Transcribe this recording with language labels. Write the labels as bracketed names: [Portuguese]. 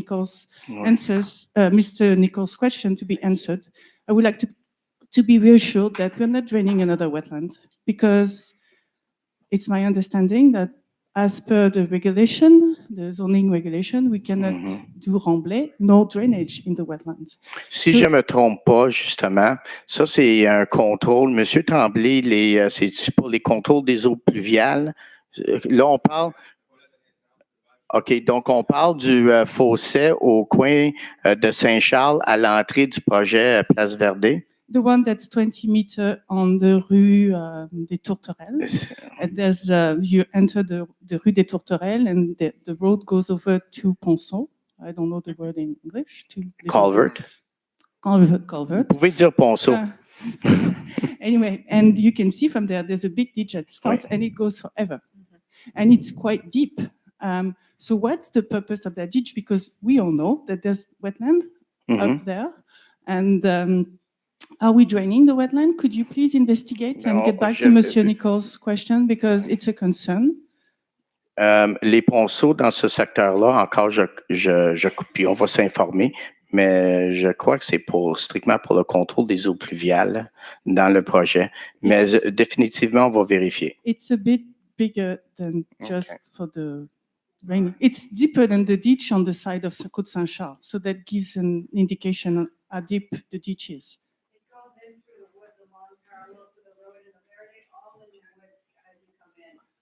[English] Nichols' answers, Mr. Nichols' question to be answered. I would like to be reassured that we're not draining another wetland, because it's my understanding that as per the regulation, the zoning regulation, we cannot do remblai, no drainage in the wetlands. [French] Si je ne me trompe pas, justement, ça, c'est un contrôle. Monsieur Tremblay, c'est pour les contrôles des eaux pluviales. Là, on parle... OK, donc on parle du fossé au coin de Saint-Charles à l'entrée du projet Place Verde. [English] The one that's 20 meters on the rue des Tourterelles. And there's, you enter the rue des Tourterelles, and the road goes over to Ponceau. I don't know the word in English. Culvert. Culvert. [French] Vous pouvez dire Ponceau. [English] Anyway, and you can see from there's a big ditch that starts, and it goes forever. And it's quite deep. So what's the purpose of that ditch? Because we all know that there's wetland up there. And are we draining the wetland? Could you please investigate and get back to Monsieur Nichols' question, because it's a concern? [French] Les ponceaux dans ce secteur-là, encore, puis on va s'informer, mais je crois que c'est strictement pour le contrôle des eaux pluviales dans le projet. Mais définitivement, on va vérifier. [English] It's a bit bigger than just for the raining. It's deeper than the ditch on the side of Côte Saint-Charles, so that gives an indication of how deep the ditch is. It goes in through the woods along parallel to the road in the Verde, all in the woods as you come in.